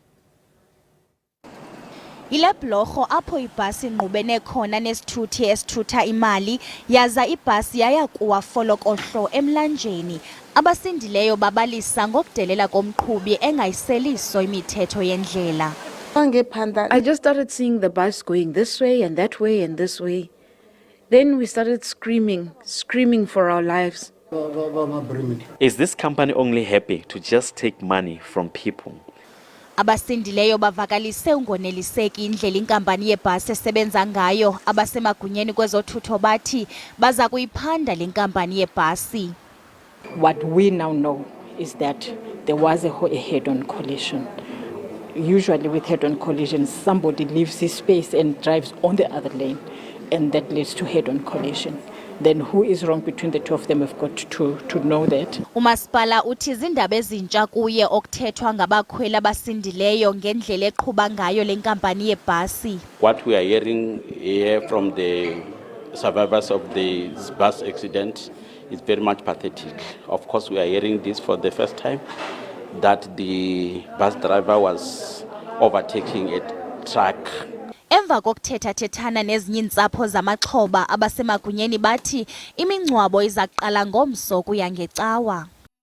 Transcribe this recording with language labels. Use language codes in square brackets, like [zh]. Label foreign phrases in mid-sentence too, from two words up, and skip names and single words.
[xh] Ile blorho apho ibhasi ingqubene khona nesithuthi esithutha imali yaza ibhasi yaya kuwa folokohlo emlanjeni. Abasindileyo babalisa ngokudelela komqhubi engayiseliso imithetho yendlela. [en] I just started seeing the bus going this way and that way and this way. Then we started screaming for our lives. Is this company only happy to just take money from people? [xh] Abasindileyo bavakalise ungoneliseki indlela inkampani yebhasi esebenza ngayo. Abasemagunyeni kwezothutho bathi baza kuyiphanda le nkampani yebhasi. [en] What we now know is that there was a head-on collision. Usually with head-on collisions, somebody leaves his space and drives on the other lane, and that leads to head-on collision. then who is wrong between the two of them? We've got to know that. [xh] Umasipala uthi izindaba ezintsha kuye okuthethwa ngabakhweli abasindileyo ngendlela eqhuba ngayo le nkampani yebhasi. [en] What we are hearing here from the survivors of the bus accident is very much pathetic. Of course, we are hearing this for the first time, that the bus driver was overtaking a truck. [xh] Emva kokuthetha-thethana nezinye iintsapho zamaxhoba abasemagunyeni bathi imingcwabo iza kuqala ngomso kuya ngecawa.